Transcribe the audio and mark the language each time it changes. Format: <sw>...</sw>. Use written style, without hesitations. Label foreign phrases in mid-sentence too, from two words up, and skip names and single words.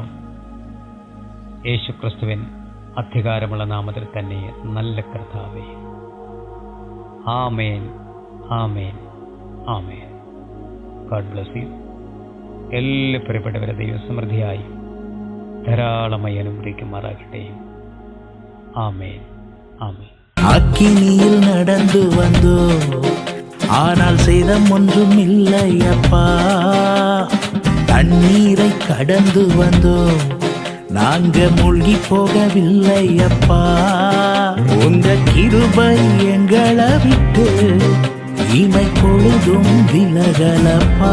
<ml>യേശുക്രിസ്തുവിൻ അധികാരമുള്ള നാമത്തിൽ തന്നെ നല്ല കർത്താവേ, ആമേൻ, ആമേൻ, ആമേൻ.</ml> <en>God bless you.</en> <ml>എല്ലാ പ്രിയപ്പെട്ടവരെ ദൈവം സമൃദ്ധിയായി ധാരാളമായി അനുഗ്രഹിക്കുമാറാകട്ടെ. ആമേൻ, ആമേൻ.</ml> <ta>அக்கினியில் நடந்து வந்தோம், ஆனால் சேதம் ஒன்றும் இல்லை அப்பா. தண்ணீரை கடந்து வந்தோம், நாங்க மூழ்கி போகவில்லை அப்பா. உங்க கிருபை எங்களை விட்டு இமை பொழுதும் விலகலப்பா.</ta>